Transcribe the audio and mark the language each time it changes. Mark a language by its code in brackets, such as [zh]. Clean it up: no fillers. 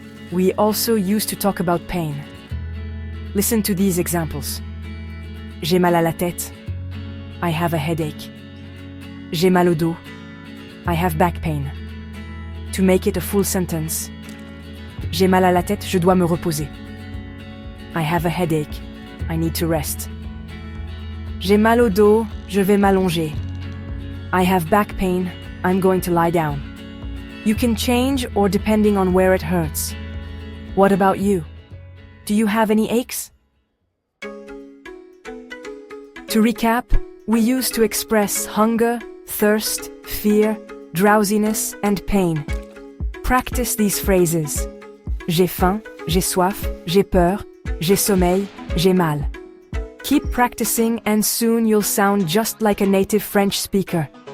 [en] We also used to talk about pain. Listen to these examples. [fr] J'ai mal à la tête. [en] I have a headache. [fr] J'ai mal au dos. [en] I have back pain. To make it a full sentence. [fr] J'ai mal à la tête, je dois me reposer. [en] I have a headache. I need to rest. [fr] J'ai mal au dos, je vais m'allonger. [en] I have back pain, I'm going to lie down. You can change or depending on where it hurts. What about you? Do you have any aches? To recap, we used to express hunger, thirst, fear, drowsiness, and pain. Practice these phrases. [fr] J'ai faim, j'ai soif, j'ai peur, j'ai sommeil, j'ai mal. [en] Keep practicing and soon you'll sound just like a native French speaker.